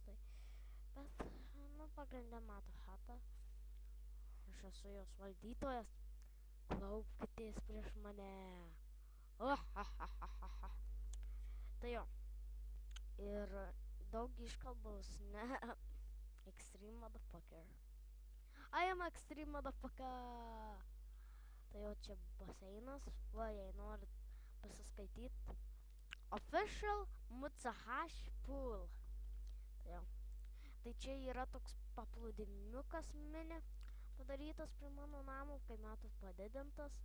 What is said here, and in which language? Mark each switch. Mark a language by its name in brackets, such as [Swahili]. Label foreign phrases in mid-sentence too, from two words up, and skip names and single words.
[Lithuanian] Bet, pagrindė Mato Hata. Aš esu jos valdytojas. Klaupkitės prieš mane. Tai jo. Ir daug iškalbos, ne. [English] Extreme motherfucker. I am extreme motherfucker. [Lithuanian] Tai jau čia baseinas, va, jei norit pasiskaityti. [English] Official Mutsahash Pool. [Lithuanian] Tai jau. Tai čia yra toks paplūdimiukas mini, padarytas prie mano namų, kai matot padidintas.